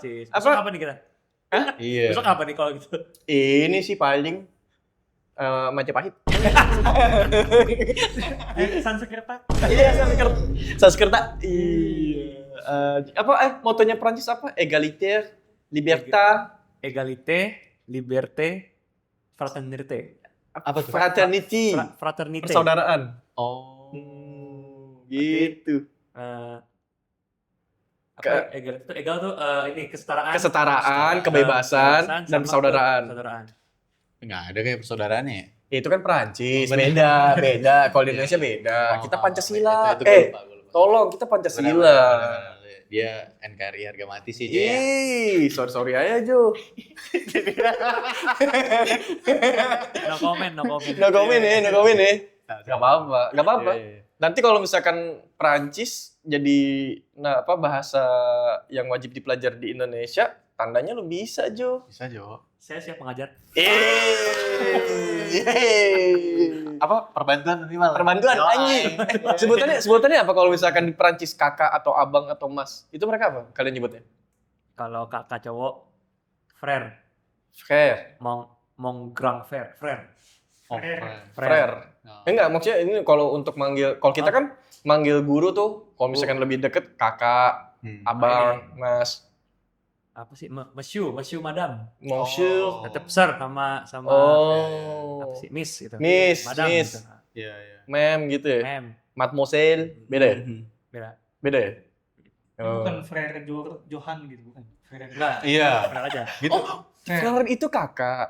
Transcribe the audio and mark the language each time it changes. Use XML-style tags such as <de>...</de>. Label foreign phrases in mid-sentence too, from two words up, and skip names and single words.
<id>Besok apa nih kita? Iya. Besok apa nih kalau gitu? Ini sih paling Majapahit. Sanskerta. Iya, Sanskerta. Iya. Motonya Prancis apa? Egalitaire,</id> <fr>Égalité, liberté, fraternité.</fr> <id>Apa tuh? Fraternity. Fraternité. Persaudaraan. Oh. Gitu. Egal tuh ini Kesetaraan, kebebasan, dan persaudaraan. Enggak ada kayak persaudaraannya ya? Itu kan Perancis, beda. Kalau di Indonesia beda. Kita Pancasila. Itu gue lupa. Tolong, kita Pancasila. Dia NKRI harga mati sih. Sorry aja, Jo.</id> <en>No comment. No comment</en> <id>ya. Gak apa-apa. Nanti kalau misalkan Perancis jadi bahasa yang wajib dipelajari di Indonesia, tandanya lu bisa, Jo. Bisa, Jo. Saya siap mengajar. Apa? Perbantuan nanti malah. Perbantuan anjing. Sebutannya apa kalau misalkan di Perancis kakak atau abang atau mas? Itu mereka apa kalian nyebutnya? Kalau kakak cowok frère.</id> <fr>Mon grand frère.</fr> <id>Frère. Enggak, maksudnya ini kalau untuk manggil, kalau kita kan manggil guru tuh kalau misalkan lebih deket kakak, abang, mas. Apa sih?</id> <fr>Monsieur, madame.</fr> <id>Monsieur. Tetap sir sama apa sih? Miss gitu. Miss. Iya. Ma'am gitu ya. Ma'am. Mademoiselle. Beda ya? Beda ya? Bukan Frere Johan gitu, bukan. Enggak. Iya. Frère aja. Gitu. Frère itu kakak.</id>